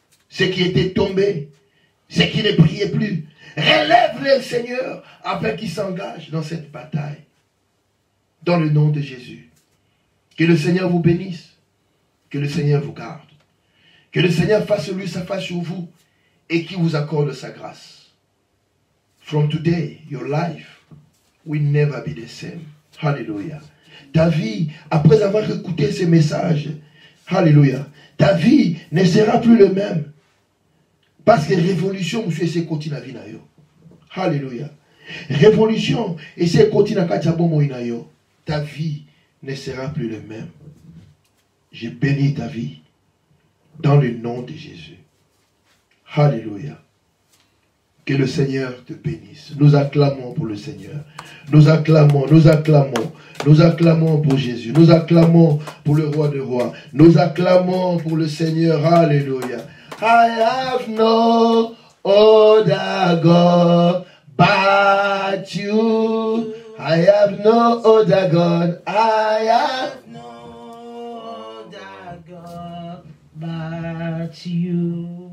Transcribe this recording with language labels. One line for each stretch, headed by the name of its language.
French: Ceux qui étaient tombés, ceux qui ne priaient plus. Relève-les, Seigneur, afin qu'ils s'engagent dans cette bataille. Dans le nom de Jésus. Que le Seigneur vous bénisse. Que le Seigneur vous garde. Que le Seigneur fasse lui sa face sur vous et qu'il vous accorde sa grâce.
English: From today, your life will never be the same. Hallelujah.
French: Ta vie, après avoir écouté ces messages, alléluia, ta vie ne sera plus le même. Parce que révolution, monsieur, c'est continue la vie na yo. Alléluia. Révolution, et c'est continue la na yo. Ta vie ne sera plus le même. Je bénis ta vie dans le nom de Jésus. Alléluia. Que le Seigneur te bénisse. Nous acclamons pour le Seigneur. Nous acclamons, nous acclamons. Nous acclamons pour Jésus. Nous acclamons pour le roi des rois. Nous acclamons pour le Seigneur. Alléluia.
English: I have no other God but you. I have no other God. I have no other God but you.